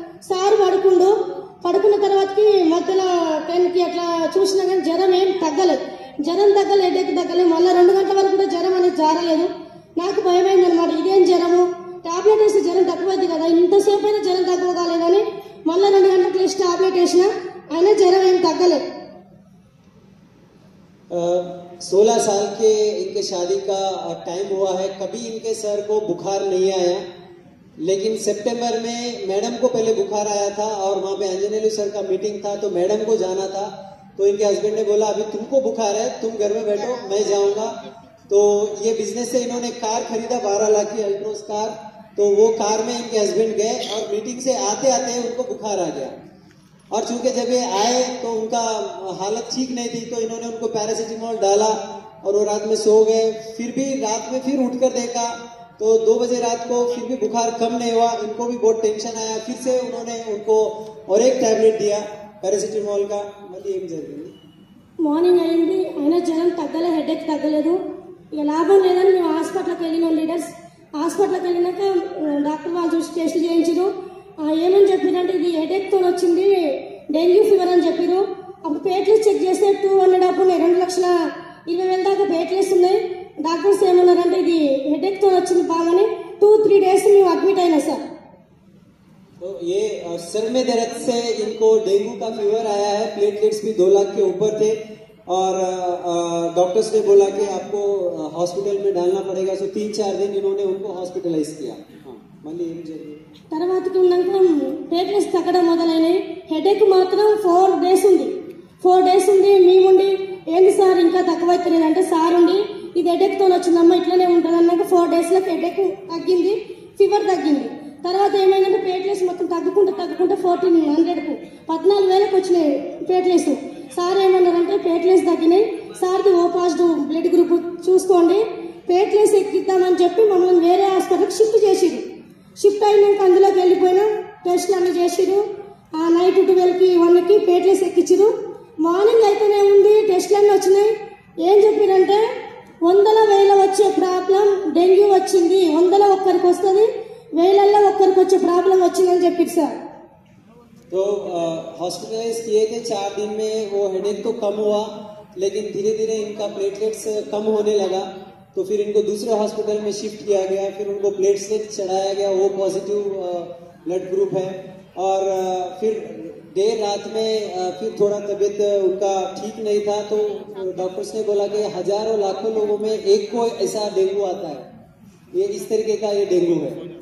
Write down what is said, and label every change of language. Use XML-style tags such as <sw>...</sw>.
<te>Sir పడుకున్న తర్వాతకి మధ్యలో 10కి అట్లా చూసినా కానీ జ్వరం ఏం తగ్గలేదు. హెడేక్ తగ్గలేదు. మళ్ళీ 2 గంటల వరకు కూడా జ్వరం అనేది జారలేదు. నాకు భయమైంది అనమాట, ఇదేం జ్వరము, టాబ్లెట్ వేస్తే జ్వరం తక్కువైంది కదా, ఇంతసేపు అయినా జ్వరం తక్కువ కాలేదని మళ్ళీ 2 గంటలకు లేచి టాబ్లెట్ వేసిన, అయినా జ్వరం ఏం తగ్గలేదు.</te> <hi>16 साल के इनके शादी का टाइम हुआ है, कभी इनके सर को बुखार नहीं आया. लेकिन सितंबर में मैडम को पहले बुखार आया था और वहां पे अंजनेलू सर का मीटिंग था, तो मैडम को जाना था. तो इनके हस्बैंड ने बोला अभी तुमको बुखार है, तुम घर में बैठो, मैं जाऊंगा. तो ये बिजनेस से इन्होंने कार खरीदा 12 लाख की अल्ट्रोस कार. तो वो कार में इनके हस्बैंड गए और मीटिंग से आते आते उनको बुखार आ गया. और चूंकि जब ये आए तो उनका हालत ठीक नहीं थी, तो इन्होंने उनको पैरासिटामोल डाला और वो रात में सो गए। फिर भी रात में फिर उठकर देखा तो 2 बजे रात को फिर भी बुखार कम नहीं हुआ। इनको भी बहुत टेंशन आया। फिर से उन्होंने उनको और एक टैबलेट दिया पैरासिटामोल का।</hi> <te>मళ్ళీ ఏం జరిగింది? మార్నింగ్ అయింది, అయినా జ్వరం తగ్గలే, హెడేక్ తగ్గలేదు. ఇక లాభం లేదని మేము హాస్పిటల్కి వెళ్ళినాం లీడర్స్. హాస్పిటల్కి వెళ్ళినాక డాక్టర్ వాళ్ళు చూసి టెస్టులు చేయించారు. ఏమని చెప్పారంటే ఇది హెడేక్తో వచ్చింది, డెంగ్యూ ఫీవర్ అని చెప్పారు. అప్పుడు ప్లేట్లెట్స్ చెక్ చేస్తే 200 అప్పుడు 2,20,000 దాకా ప్లేట్లెట్స్ ఉన్నాయి. డాక్టర్స్ ఏమన్నారంటే ఇది హెడేక్తో వచ్చింది బాగానే 2-3 డేస్ మేము అడ్మిట్ అయినా సార్.</te> <hi>तो ये सर में दर्द से इनको डेंगू का फीवर आया है। प्लेटलेट्स भी 2 लाख के ऊपर थे और डॉक्टर्स ने बोला कि आपको हॉस्पिटल में डालना पड़ेगा। सो 3-4 दिन इन्होंने उनको हॉस्पिटलाइज किया।</hi> <te>మళ్ళీ ఏం జరిగింది? తర్వాతకి ఉన్నాక ప్లేట్లెట్స్ తగ్గడం మొదలైనాయి. హెడేక్ మాత్రం 4 డేస్ ఉంది. 4 డేస్ ఉంది. మేముండి ఏంది సార్ ఇంకా తక్కువైతలేదు అంటే సార్ ఉండి ఇది హెడేక్తో వచ్చిందమ్మా ఇట్లనే ఉంటుంది అన్నాక 4 డేస్లో హెడేక్ తగ్గింది, ఫీవర్ తగ్గింది. తర్వాత ఏమైందంటే ప్లేట్లెట్స్ మొత్తం తగ్గుకుంటూ 1400కు 14,000కు వచ్చినాయి ప్లేట్లెట్స్. సార్ ఏమన్నారంటే ప్లేట్లెట్స్ తగ్గినాయి, సార్ది ఓ పాజిటివ్ బ్లడ్ గ్రూప్ చూసుకోండి, ప్లేట్లెట్స్ ఎక్కిద్దామని చెప్పి మమ్మల్ని వేరే హాస్పిటల్కి షిఫ్ట్ చేసిరు. షిఫ్ట్ అయినాక అందులోకి వెళ్ళిపోయినా టెస్ట్లు అన్నీ చేసిరు. ఆ నైట్ 12కి 1కి ప్లేట్లెట్స్ ఎక్కించిరు. మార్నింగ్ అయితేనే ఉంది, టెస్ట్లు అన్నీ వచ్చినాయి. ఏం చెప్పారంటే 100,000 వచ్చే ప్రాబ్లం డెంగ్యూ వచ్చింది, 100 ఒక్కరికి వస్తుంది, 1000 ఒక్కరికి వచ్చే ప్రాబ్లం వచ్చిందని చెప్పారు సార్.</te> <hi>तो हॉस्पिटलाइज किए थे 4 दिन में। वो हेडेक तो कम हुआ लेकिन धीरे धीरे इनका प्लेटलेट्स कम होने लगा। तो फिर इनको दूसरे हॉस्पिटल में शिफ्ट किया गया। फिर उनको प्लेटलेट चढ़ाया गया, वो पॉजिटिव ब्लड ग्रुप है। और फिर देर रात में फिर थोड़ा तबीयत उनका ठीक नहीं था, तो डॉक्टर्स ने बोला कि हजारों लाखों लोगों में एक को ऐसा डेंगू आता है, ये इस तरीके का ये डेंगू है।</hi>